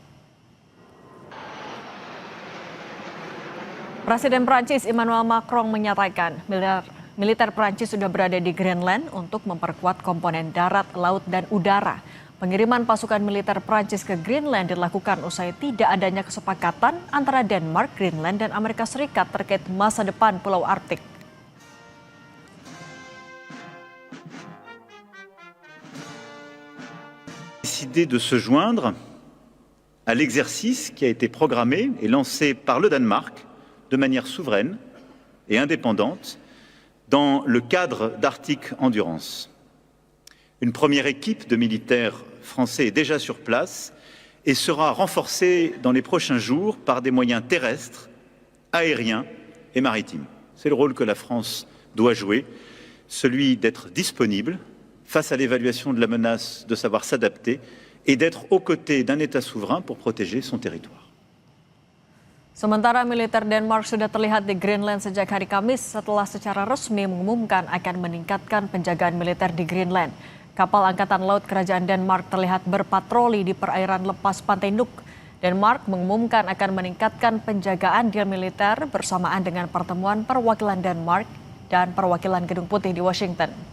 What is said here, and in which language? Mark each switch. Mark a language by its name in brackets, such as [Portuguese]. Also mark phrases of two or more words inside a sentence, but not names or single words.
[Indonesian] Presiden Prancis Emmanuel Macron menyatakan militer Prancis sudah berada di Greenland untuk memperkuat komponen darat, laut, dan udara. Pengiriman pasukan militer Prancis ke Greenland dilakukan usai tidak adanya kesepakatan antara Denmark, Greenland, dan Amerika Serikat terkait masa depan Pulau Arktik. [French] Décidé de se joindre à l'exercice qui a été programmé et lancé par le Danemark de manière souveraine et indépendante dans le cadre d'Arctic Endurance. Une première équipe de militaires français est déjà sur place et sera renforcée dans les prochains jours par des moyens terrestres, aériens et maritimes. C'est le rôle que la France doit jouer, celui d'être disponible face à l'évaluation de la menace, de savoir s'adapter et d'être aux côtés d'un État souverain pour protéger son territoire. [Indonesian] Sementara militer Denmark sudah terlihat di Greenland sejak hari Kamis setelah secara resmi mengumumkan akan meningkatkan penjagaan militer di Greenland. Kapal Angkatan Laut Kerajaan Denmark terlihat berpatroli di perairan lepas pantai Nuuk. Denmark mengumumkan akan meningkatkan penjagaan di militer bersamaan dengan pertemuan perwakilan Denmark dan perwakilan Gedung Putih di Washington.